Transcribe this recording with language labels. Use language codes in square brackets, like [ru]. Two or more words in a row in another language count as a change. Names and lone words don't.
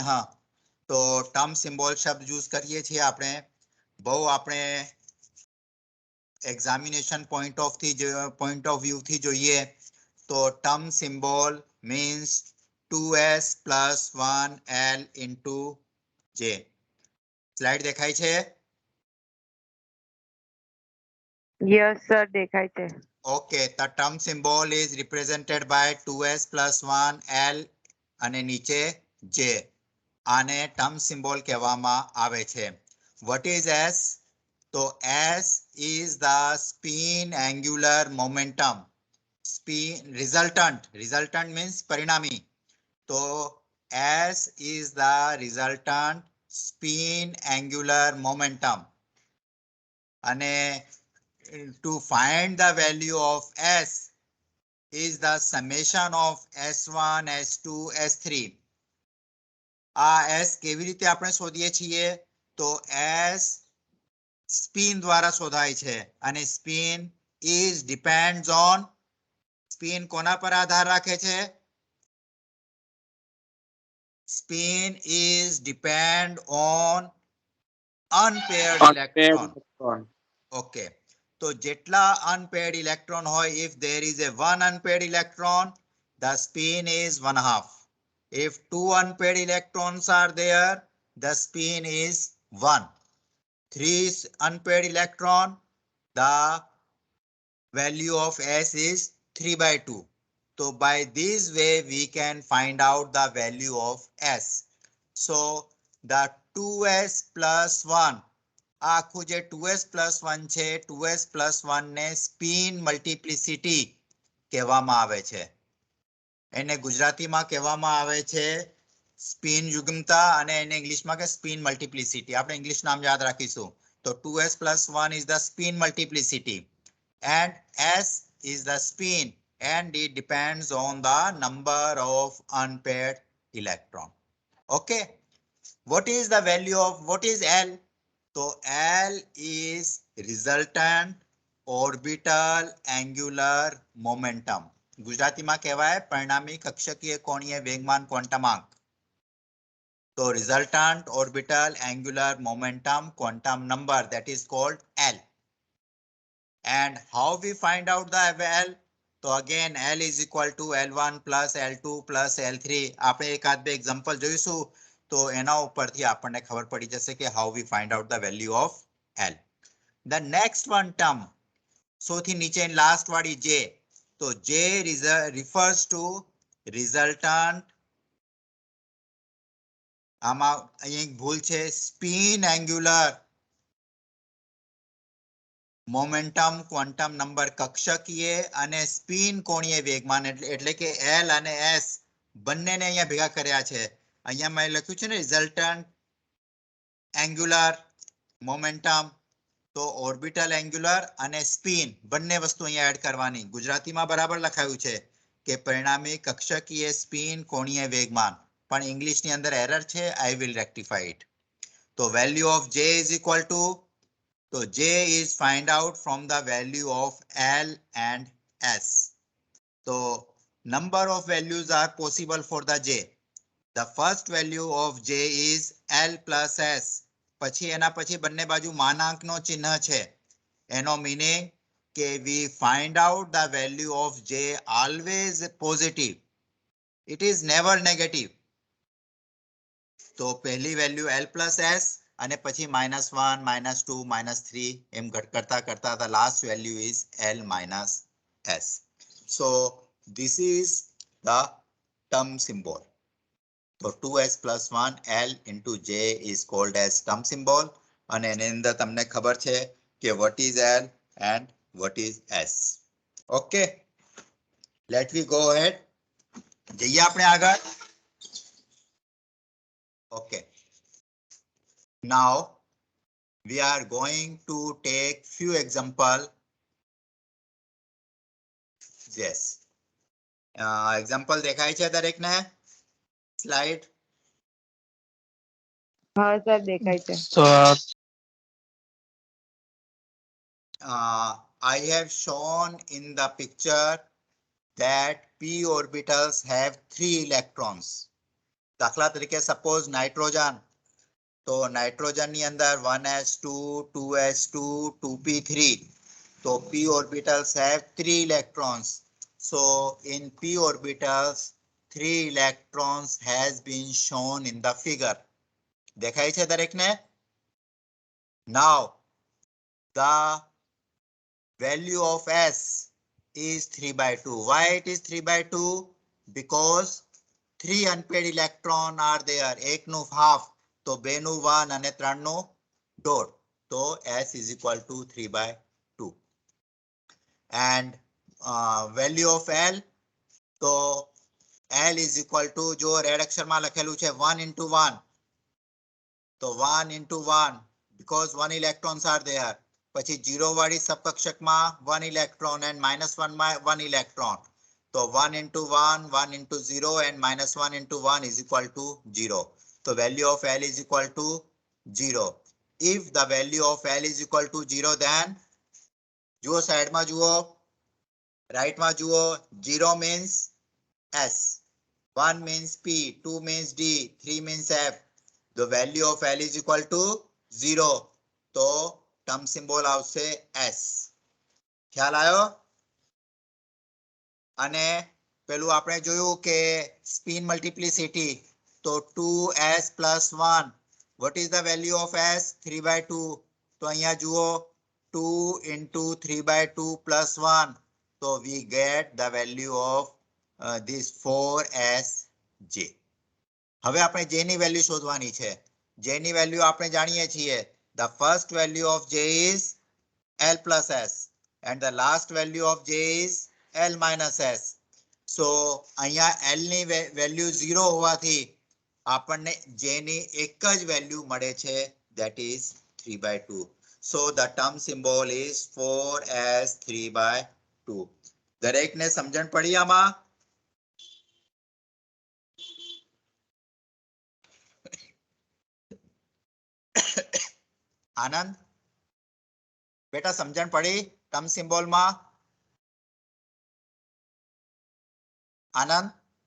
[gu] તો [en] term symbol [gu] શબ્દ યુઝ કરીએ છીએ આપણે બહુ આપણે [en] examination point of view [gu] થી જોઈએ તો [en] term symbol means 2s plus 1l into j. [gu] સ્લાઇડ દેખાય છે? [en] yes sir [gu] દેખાય છે. [en] Okay, the term symbol is represented by 2s plus 1l [gu] અને નીચે [en] j. [gu] આને ટર્મ સિમ્બોલ કહેવામાં આવે છે. [en] What is s? તો s is the spin angular momentum. Resultant means પરિણામી. તો s is the resultant spin angular momentum. અને to find the value of s is the summation of s1, s2, s3. [gu] આ s કેવી રીતે આપણે શોધીએ છીએ? તો s સ્પિન દ્વારા શોધાય છે અને સ્પિન [en] is depends on, [gu] સ્પિન કોના પર આધાર રાખે છે? [en] Spin is depend on unpaired electron. Okay. [gu] તો જેટલા [en] unpaired electron હોય, if there is a one unpaired electron, the spin is 1/2. If two unpaired electrons are there, the spin is 1. Three unpaired electron, the value of s is 3/2. So by this way we can find out the value of s. So the 2s plus 1, [gu] આખું જે 2s plus 1 છે, 2s plus 1 ને [en] spin multiplicity [gu] કહેવામાં આવે છે. એને ગુજરાતીમાં કહેવામાં આવે છે સ્પિન યુગ્મતા અને એને ઇંગ્લિશમાં કે [en] spin multiplicity. [gu] આપણે ઇંગ્લિશ નામ યાદ રાખીશું. [en] તો 2s plus 1 is the spin multiplicity and s is the spin and it depends on the number of unpaired electron. Okay, what is the value of, what is l? So l is resultant orbital angular momentum. [gu] ગુજરાતીમાં કહેવાય પરિણામી કક્ષકીય કોણીય વેગમાન ક્વોન્ટમાંક. [en] તો resultant orbital angular momentum quantum number, that is called l. And how we find out the l? તો again l is equal to l1 plus l2 plus l3. [gu] આપણે એકાદ બે એક્ઝામ્પલ જોઈશું તો એના ઉપરથી આપણને ખબર પડી જશે કે [en] how we find out the value of l. The next one term, [gu] સૌથી નીચે લાસ્ટ વાળી j. [en] તો j refers to resultant, [gu] આમાં અહીં એક ભૂલ છે, [en] spin angular momentum quantum number [gu] કક્ષકીય અને સ્પિન કોણીય વેગમાન એટલે કે l અને s બંનેને અહીંયા ભેગા કર્યા છે. અહીંયા મેં લખ્યું છે ને [en] resultant angular momentum, [gu] તો [en] orbital angular [gu] અને સ્પિન બંને વસ્તુ અહીંયા એડ કરવાની. ગુજરાતીમાં બરાબર લખાયું છે કે પરિણામી કક્ષકીય સ્પિન કોણીય વેગમાન, પણ ઇંગ્લિશની અંદર એરર છે. [en] I will rectify it. તો value of j is equal to, so j is find out from the value of l and s. So number of values are possible for the j. The first value of j is l plus s. [gu] પછી એના પછી બંને બાજુ માનાંકનો ચિહ્ન છે. [en] એનો meaning કે we find out the value of j always positive. It is never negative. [gu] તો પહેલી વેલ્યુ l plus s અને પછી -1, -2, -3 એમ કરતા કરતા [en] the last value is l minus s. So this is the term symbol. So 2s plus 1 l into j is called as term symbol. અને એની અંદર તમને ખબર છે કે what is l and what is s. Okay, let me go ahead. [gu] જઈએ આપણે આગળ. [en] Okay. Now we are going to take few example. Yes. Example [gu] દેખાય છે દરેકને? [en] Slide. [gu] હા સર દેખાય છે. [en] I have shown in the picture that p orbitals have 3 electrons. [gu] દાખલા તરીકે suppose nitrogen. તો નાઇટ્રોજન ની અંદર 1s2, 2s2, 2p3. [en] તો p orbitals have 3 electrons. So in p orbitals 3 electrons has been shown in the figure. [gu] દેખાય છે દરેકને? [en] Now the value of s is 3/2. Why it is 3/2? Because 3 unpaired electron are there. [gu] એકનું half. તો 2 નું 1 અને 3 નું dot. [en] તો s is equal to 3/2. And value of L. તો L is equal to, [gu] જો રેડ અક્ષરમાં લખેલું છે 1 into 1. [en] તો 1 into 1 because 1 electrons are there. [gu] પછી 0 વાળી સબકક્ષકમાં 1 [en] electron and [gu] -1 માં 1 electron. [en] તો 1 into 1, 1 into 0 and -1 into 1 is equal to 0. So value of L is equal to 0. If the value of L is equal to 0, then [gu] જુઓ સાઈડમાં જુઓ, રાઈટમાં જુઓ, [en] 0 means S, 1 means P, 2 means D, 3 means F. The value of L is equal to 0. [gu] તો [en] term symbol [gu] આવશે S. ખ્યાલ આવ્યો? અને પેલું આપણે જોયું કે [en] spin multiplicity. તો 2s plus 1. What is the value of s? 3/2. [gu] તો અહીંયા જુઓ 2 into 3/2 plus 1. [en] So we get the value of this 4sj. [gu] હવે આપણે j ની વેલ્યુ શોધવાની છે. j ની વેલ્યુ આપણે જાણીએ છીએ. [en] The first value of j is L plus s and the last value of j is L minus s. [gu] So અહીંયા L ની વેલ્યુ 0 હોવાથી આપણને j ની એક જ વેલ્યુ મળે છે, [en] that is 3/2. So the term symbol is 4s 3/2. [gu] દરેકને સમજણ પડી આમાં? આનંદ બેટા સમજણ પડી [en] term symbol [gu] માં? આનંદ?